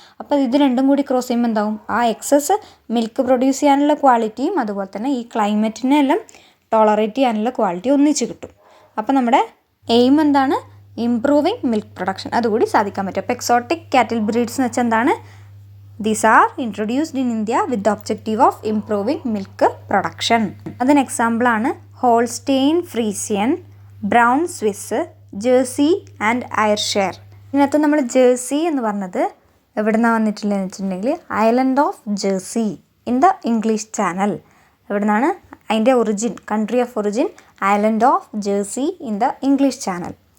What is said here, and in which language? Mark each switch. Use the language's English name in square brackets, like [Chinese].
[Malayalam] അപ്പോൾ ഇത് രണ്ടും കൂടി ക്രോസ് ചെയ്യുമ്പോൾ എന്താവും? ആ എക്സസ് മിൽക്ക് പ്രൊഡ്യൂസ് ചെയ്യാനുള്ള ക്വാളിറ്റിയും അതുപോലെ തന്നെ ഈ ക്ലൈമറ്റിനെല്ലാം ടോളറേറ്റ് ചെയ്യാനുള്ള ക്വാളിറ്റി ഒന്നിച്ച് കിട്ടും. അപ്പോൾ നമ്മുടെ എയിം എന്താണ്? Improving milk production. അതുകൂടി സാധിക്കാൻ പറ്റും. അപ്പോൾ എക്സോട്ടിക് കാറ്റിൽ ബ്രീഡ്സ് എന്ന് വെച്ചാൽ എന്താണ്? [English] These are introduced in India with the objective of improving milk production. [Malayalam] അതിന് എക്സാമ്പിളാണ് ഹോൾസ്റ്റെയിൻ Friesian, brown Swiss, jersey and അയർഷെയർ. ഇതിനകത്ത് നമ്മൾ ജേഴ്സി എന്ന് പറഞ്ഞത് എവിടെ നിന്നാണ് വന്നിട്ടുള്ളതെന്ന് വെച്ചിട്ടുണ്ടെങ്കിൽ [English] Island of Jersey in the English Channel. [Malayalam] എവിടെ നിന്നാണ് അതിൻ്റെ origin? [English] Country of origin island of Jersey in the English Channel.